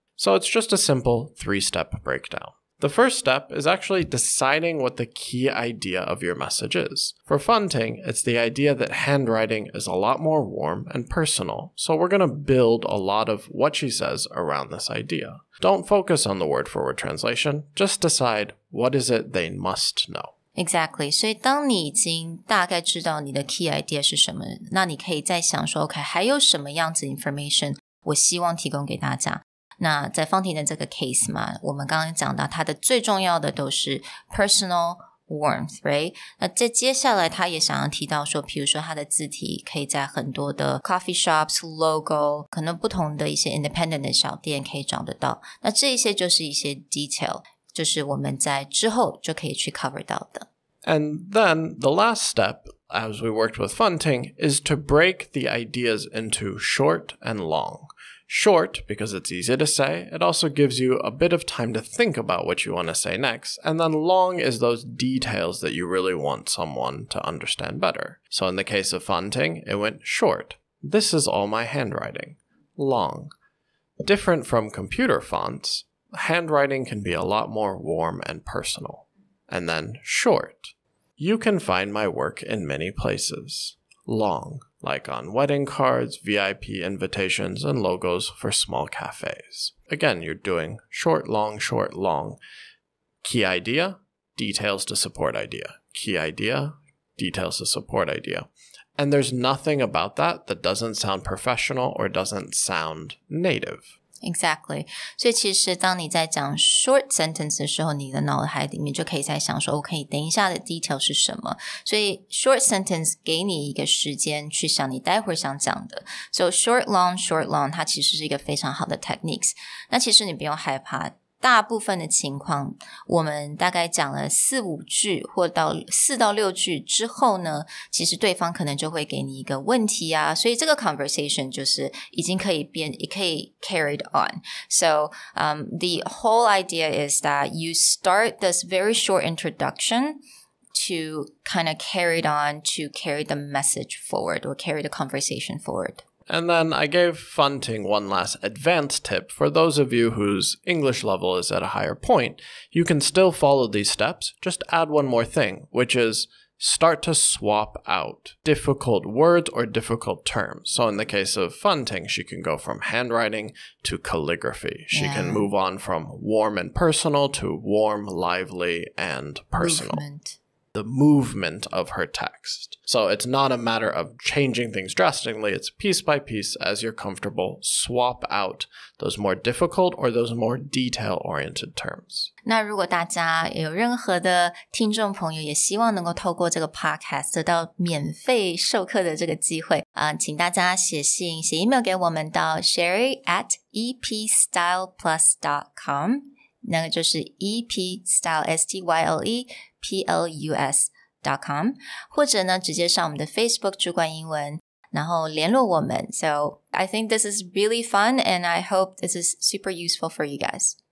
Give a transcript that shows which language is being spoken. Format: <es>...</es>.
<en>So it's just a simple 3-step breakdown. The first step is actually deciding what the key idea of your message is. For Fanting, it's the idea that handwriting is a lot more warm and personal, so we're going to build a lot of what she says around this idea. Don't focus on the word-for-word translation, just decide what is it they must know. Exactly.</en> <zh>所以当你已经大概知道你的 key idea 是什么，那你可以再想说 OK 还有什么样子 information 我希望提供给大家。那在方婷的这个 case 嘛，我们刚刚讲到它的最重要的都是</zh> <en>personal warmth, right?</en> <zh>那在接下来他也想要提到说，比如说他的字体可以在很多的 coffee shops, logo 可能不同的一些 independent 的小店可以找得到。那这一些就是一些 detail， 就是我们在之后就可以去 cover 到的。</zh> <en>And then the last step, as we worked with Fanting, is to break the ideas into short and long. Short, because it's easy to say. It also gives you a bit of time to think about what you want to say next. And then long is those details that you really want someone to understand better. So in the case of Fanting, it went short. This is all my handwriting. Long. Different from computer fonts, handwriting can be a lot more warm and personal. And then short. You can find my work in many places. Long, like on wedding cards, VIP invitations, and logos for small cafes. Again, you're doing short, long, short, long. Key idea, details to support idea. Key idea, details to support idea. And there's nothing about that that doesn't sound professional or doesn't sound native. Exactly.</en> <zh>所以其实当你在讲 short sentence 的时候，你的脑海里面就可以在想说 OK 等一下的 detail 是什么，所以 short sentence 给你一个时间去想你待会儿想讲的。</zh> <en>So short long</en> <zh>它其实是一个非常好的 techniques。那其实你不用害怕，大部分的情况我们大概讲了4-5句或到4到6句之后呢，其实对方可能就会给你一个问题啊，所以这个 conversation 就是已经可以变，也可以</zh> <en>carried on. So the whole idea is that you start this very short introduction to kind of carry it on, to carry the message forward or carry the conversation forward. And then I gave Fanting one last advanced tip. For those of you whose English level is at a higher point, you can still follow these steps. Just add one more thing, which is start to swap out difficult words or difficult terms. So in the case of Fanting, she can go from handwriting to calligraphy. She can move on from warm and personal to warm, lively, and personal. The movement of her text. So it's not a matter of changing things drastically. It's piece by piece as you're comfortable. Swap out those more difficult or those more detail-oriented terms.</en> <zh>那如果大家有任何的听众朋友也希望能够透过这个 podcast 得到免费授课的这个机会请大家写信写 email 给我们到 sherry@epstyleplus.com 那个就是 epstyle STYLEPLUS.com 或者呢直接上我们的 Facebook 主管英文然后联络我们</zh> <en>So I think this is really fun and I hope this is super useful for you guys.</en>